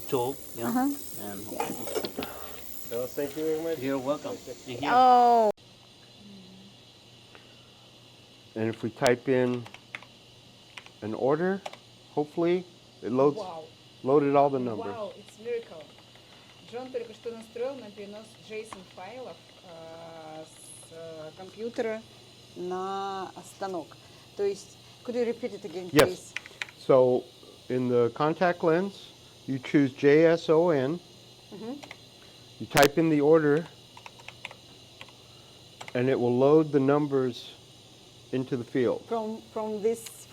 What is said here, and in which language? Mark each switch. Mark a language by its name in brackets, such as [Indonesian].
[English] tool, you know? And Well, thank you very much. you're welcome. And here, Oh. And if we type in an order, hopefully it loaded all the numbers. Wow, it's miracle. [Russian] Джон только что настроил на перенос JSON файлов с компьютера на станок. То есть, [English] could you repeat it again, Yes. please? So in the contact lens, you choose JSON. You type in the order, and it will load the numbers into the field. From this.